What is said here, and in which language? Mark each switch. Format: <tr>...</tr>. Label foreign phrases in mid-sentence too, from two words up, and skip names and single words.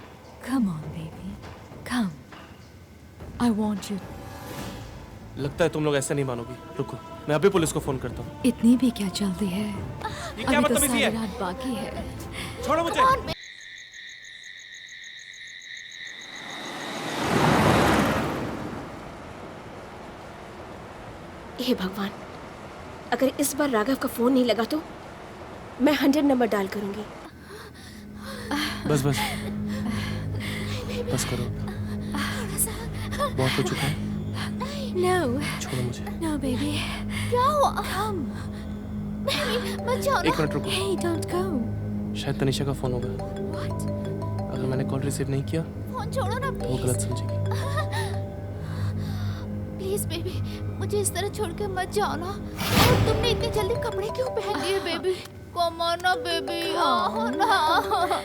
<en>Come on, baby. Come. I want you.</en> <hi>लगता है तुम लोग ऐसे नहीं मानोगी। रुको, मैं अभी पुलिस को फोन करता हूँ। इतनी भी क्या जल्दी है? ये क्या अभी तो बदतमीजी सारी है? रात बाकी है। छोड़ो मुझे। हे भगवान, अगर इस बार राघव का फोन नहीं लगा तो मैं 100 नंबर डायल करूंगी। बस बस बस करो, बहुत हो चुका है।</hi> <en>No.</en> <hi>छोड़ो मुझे।</hi> <en>No, baby.</en> <hi>क्या हुआ?</hi> <en>Come.</en> <hi>मत जाओ ना। एक मिनट रुको,</hi> <en>Hey, don't go.</en> <hi>शायद तनिषा का फोन होगा।</hi> <en>What?</en> <hi>अगर मैंने कॉल रिसीव नहीं किया फोन छोड़ो ना तो वो गलत समझेगी।</hi> <en>please baby,</en> <hi>मुझे इस तरह छोड़ के मत जाओ ना। और तुमने इतनी जल्दी कपड़े क्यों पहन लिए बेबी?</hi> <en>come on</en> <hi>ना बेबी, आओ ना।</hi>